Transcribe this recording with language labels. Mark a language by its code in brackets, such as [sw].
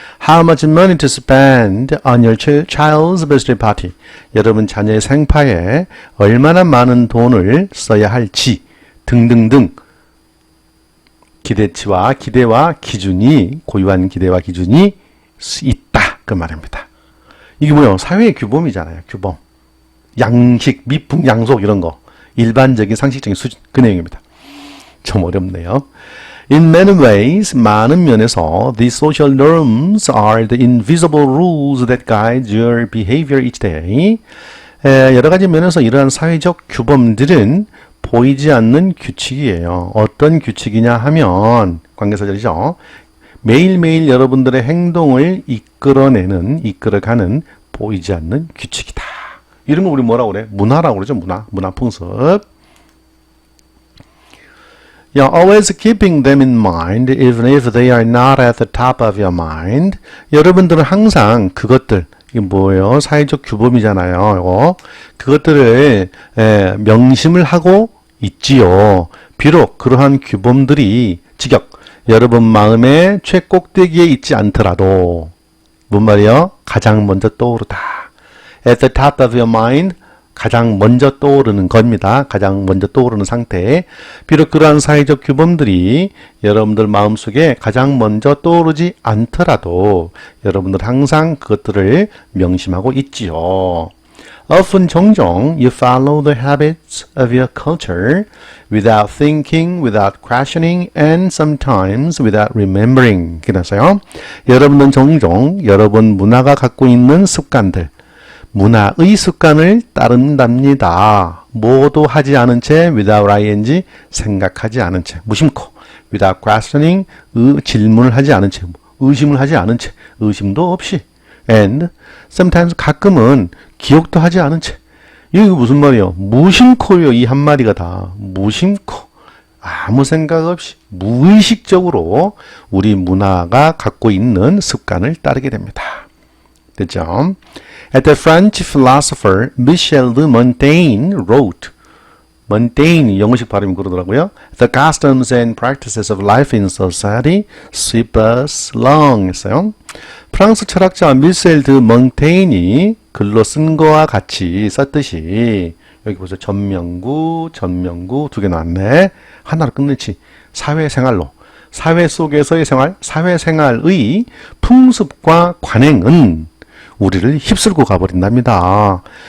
[en] How much money to spend on your child's birthday party, [ko] 여러분 자녀의 생파에 얼마나 많은 돈을 써야 할지 등등등 기대치와 기대와 기준이 고유한 기대와 기준이 있다 그 말입니다. 이게 뭐예요? 사회의 규범이잖아요. 규범, 양식, 미풍, 양속 이런 거 일반적인 상식적인 수준 그 내용입니다. 좀 어렵네요. [en] In many ways, [ko] 많은 면에서 [en] these social norms are the invisible rules that guide your behavior each day. [ko] 여러 가지 면에서 이러한 사회적 규범들은 보이지 않는 규칙이에요. 어떤 규칙이냐 하면 관계사절이죠. 매일매일 여러분들의 행동을 이끌어가는 보이지 않는 규칙이다. 이런 거 우리 뭐라고 그래? 문화라고 그러죠. 문화 풍습. [en] Always keeping them in mind, even if they are not at the top of your mind. [ko] 여러분들은 항상 그것들, 이게 뭐예요? 사회적 규범이잖아요. 그것들을 명심을 하고 있지요. 비록 그러한 규범들이 여러분 마음의 최꼭대기에 있지 않더라도 뭔 말이요? 가장 먼저 떠오르다. [en] At the top of your mind, [ko] 가장 먼저 떠오르는 겁니다. 가장 먼저 떠오르는 상태. 비록 그러한 사회적 규범들이 여러분들 마음속에 가장 먼저 떠오르지 않더라도 여러분들 항상 그것들을 명심하고 있지요. [en] Often [ko] 종종 [en] you follow the habits of your culture without thinking, without questioning, and sometimes without remembering. [ko] 그래서요. 여러분은 종종 여러분 문화가 갖고 있는 습관들, 문화의 습관을 따른답니다. 뭐도 하지 않은 채 without ing, 생각하지 않은 채, 무심코 [en] without questioning, [ko] 질문을 하지 않은 채, 의심을 하지 않은 채, 의심도 없이 [en] and sometimes [ko] 가끔은 기억도 하지 않은 채. 이게 무슨 말이에요? 무심코요. 이 한마디가 다 무심코, 아무 생각 없이 무의식적으로 우리 문화가 갖고 있는 습관을 따르게 됩니다. 됐죠? [en] At the French philosopher Michel de Montaigne wrote, Montaigne [ko] 영어식 발음이 그러더라고요. [en] The customs and practices of life in society sweep us along [ko] 했어요. 프랑스 철학자 미셸 드 몽테인이 글로 쓴 거와 같이 썼듯이 여기 보세요. 전명구 두 개 나왔네. 하나로 끝내지. 사회생활로, 사회 속에서의 생활, 사회생활의 풍습과 관행은 우리를 휩쓸고 가버린답니다.